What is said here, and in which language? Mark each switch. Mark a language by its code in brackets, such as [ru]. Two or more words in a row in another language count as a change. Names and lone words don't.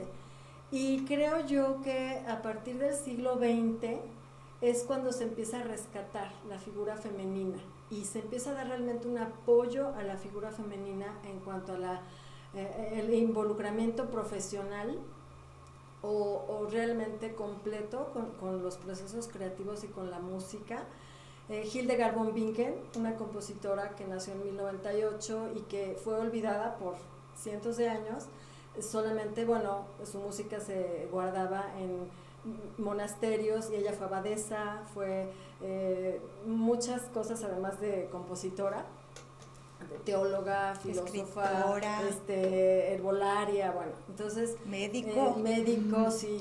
[es] Y creo yo que a partir del siglo XX es cuando se empieza a rescatar la figura femenina y se empieza a dar realmente un apoyo a la figura femenina en cuanto a el involucramiento profesional o realmente completo con los procesos creativos y con la música. Hildegard von Bingen, una compositora que nació en 1098 y que fue olvidada por cientos de años, solamente, bueno, su música se guardaba en monasterios y ella fue abadesa, fue muchas cosas además de compositora, teóloga, filósofa, herbolaria, bueno, entonces médico, sí,